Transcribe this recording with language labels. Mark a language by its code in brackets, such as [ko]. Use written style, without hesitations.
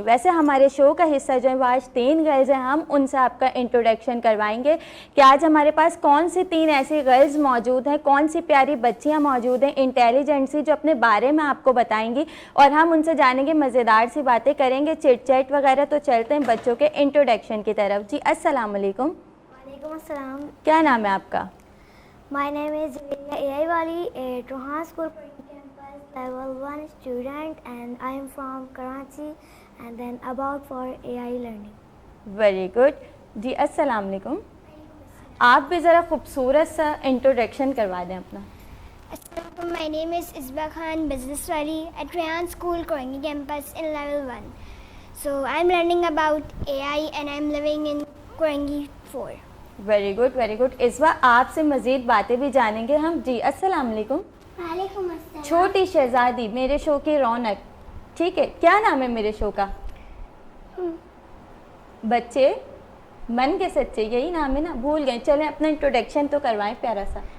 [hi] वैसे हमारे शो का हिस्सा जो है वो आज 3 गर्ल्स हैं, हम उनसे आपका इंट्रोडक्शन करवाएंगे कि आज हमारे पास कौन सी 3 ऐसी गर्ल्स मौजूद हैं, कौन सी प्यारी बच्चियाँ मौजूद हैं इंटेलिजेंट सी, जो अपने बारे में आपको बताएंगी और हम उनसे जानेंगे, मज़ेदार सी बातें करेंगे, चिट चैट वगैरह। तो चलते हैं बच्चों के इंट्रोडक्शन की तरफ। जी अस्सलाम वालेकुम। वालेकुम अस्सलाम। क्या नाम है आपका? [en] My name is AI Wali, a Rohan School campus level 1 student, and I am from Karachi and then about for AI learning. [hi] Very good. जी अस्सलाम वालेकुम। आप भी ज़रा खूबसूरत सा इंट्रोडक्शन करवा दें अपना। Assalamualaikum. [en] My name is Isba Khan, business Wali at Rohan School Korangi campus in level 1. So I am learning about AI and I am living in Korangi 4. [hi] Very good very good. इस बार आपसे मज़ीद बातें भी जानेंगे हम। जी अस्सलाम वालेकुम। वालेकुम अस्सलाम। छोटी शहजादी, मेरे शो की रौनक, ठीक है। क्या नाम है मेरे शो का? बच्चे मन के सच्चे, यही नाम है ना? भूल गए। चलें अपना इंट्रोडक्शन तो करवाएं प्यारा सा।